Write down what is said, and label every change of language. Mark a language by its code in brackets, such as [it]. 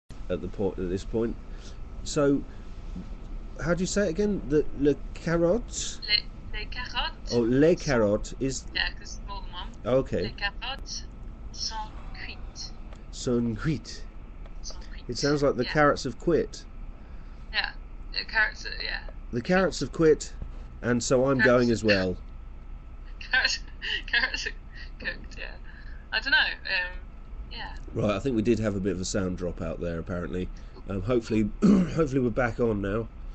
[en] at this point. So, how do you say it again? [fr] Le carottes? Les carottes. [en] Oh, [fr] les carottes [en] is... Yeah, because it's more than one. Okay. [fr] Les carottes sont cuites. Sont cuites. Sont cuites. [en] It sounds like the carrots have quit. Yeah, the carrots are, yeah. The carrots have quit, and so I'm going as well. Carrots are cooked, yeah. I don't know, yeah. Right, I think we did have a bit of a sound drop out there, apparently. Hopefully we're back on now.